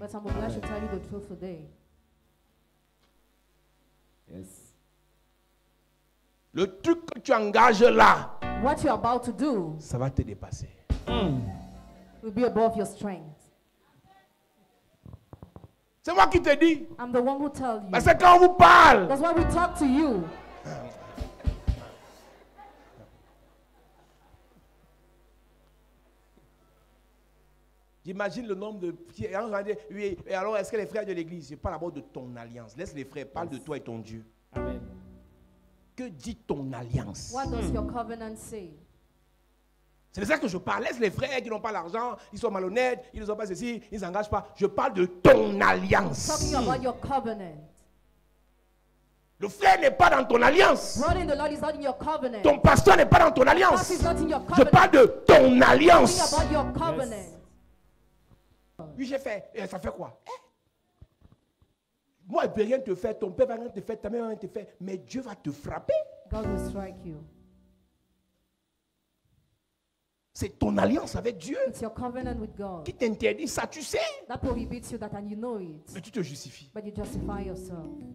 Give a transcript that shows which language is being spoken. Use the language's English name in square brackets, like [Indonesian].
[English] but I'm obliged to tell you the truth today. Yes. [French] Le truc que tu engages là, [English] What you're about to do [French] ça va te dépasser. [English] will be above your strength. [French] C'est moi qui te dis. [English] I'm the one who tells you. [French] Parce que quand on vous parle, [English] That's why we talk to you. [French] j'imagine le nombre de... Oui, et alors est-ce que les frères de l'église, je parle d'abord de ton alliance. Laisse les frères, parle de toi et ton Dieu. Amen. Que dit ton alliance? [English] What does your covenant say? [French] C'est de ça que je parle. Laisse les frères qui n'ont pas l'argent, ils sont malhonnêtes, ils ne sont pas ceci, ils ne s'engagent pas. Je parle de ton alliance. [English] Talking about your covenant. [French] Le frère n'est pas dans ton alliance. [English] Brother in the Lord is not in your covenant. [French] Ton pasteur n'est pas dans ton [English] Pastor [French] alliance. [English] is not in your [French] Je [English] covenant. [French] parle de ton [English] Talking [French] alliance. [English] about your covenant. [French] Oui, j'ai fait. Et ça fait quoi? Moi, je ne peux rien te faire. Ton père va rien te faire. Ta mère va rien te faire. Mais Dieu va te frapper. [English] God will strike you. [French] C'est ton alliance avec Dieu [English] It's your covenant with God [French] qui t'interdit ça, tu sais. [English] that prohibits you that, and you know it, [French] Mais tu te justifies. [English] but you justify yourself.